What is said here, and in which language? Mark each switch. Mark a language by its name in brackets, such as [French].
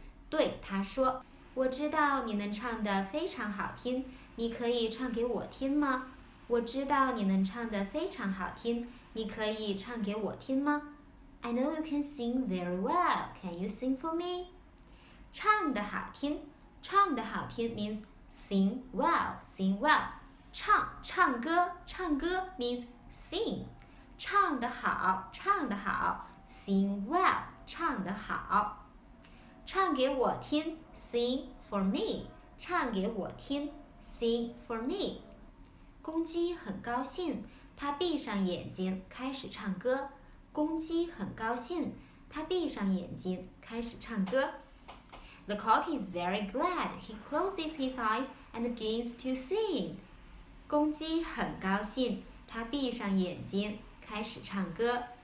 [Chinese] 对他说，我知道你能唱得非常好听，你可以唱给我听吗？我知道你能唱得非常好听，你可以唱给我听吗？ [English] I know you can sing very well. Can you sing for me? [Chinese] 唱得好听 [English] means sing well. 唱歌 means sing. [Chinese] 唱得好 [English] sing well. [Chinese] 唱得好。唱给我听 [English] sing for me. 唱给我听 sing for me. [Chinese] 公鸡很高兴，它闭上眼睛开始唱歌。公鸡很高兴，它闭上眼睛开始唱歌。 [English] The cock is very glad. He closes his eyes and begins to sing. [Chinese] 公鸡很高兴，它闭上眼睛开始唱歌。